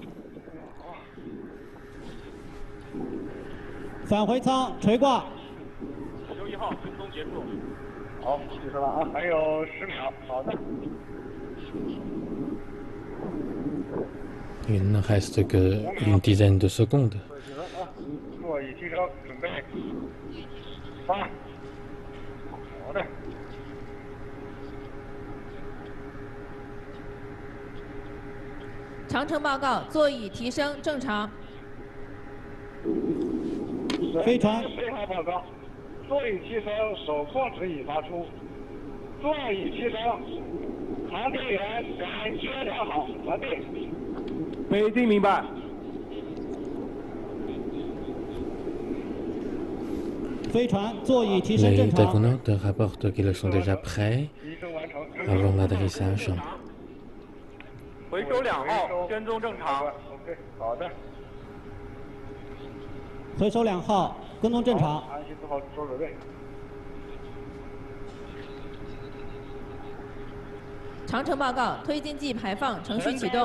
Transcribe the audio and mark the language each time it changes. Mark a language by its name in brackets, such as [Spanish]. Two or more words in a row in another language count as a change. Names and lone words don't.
[Chinese] 返回舱垂挂。回收1号，跟踪结束。好，计时了啊，还有10秒。好的。 [French] Il ne reste qu'une dizaine de secondes. [Chinese] 座椅提升，准备发。好的。长程报告，座椅提升正常。飞船 6号报告，座椅提升，手控指引发出。座椅提升，航天员感觉良好，完毕。北京明白。飞船座椅提升 [French] Les [Chinese] 正常。 [French] taïkonautes rapportent qu'ils sont déjà prêts [Chinese] 提升完成。 [French] avant l'atterrissage. [Chinese] 回收2号，跟踪正常。 OK， 好的。回收2号，跟踪正常。安心做好做准备。长程报告，推进剂排放程序启动。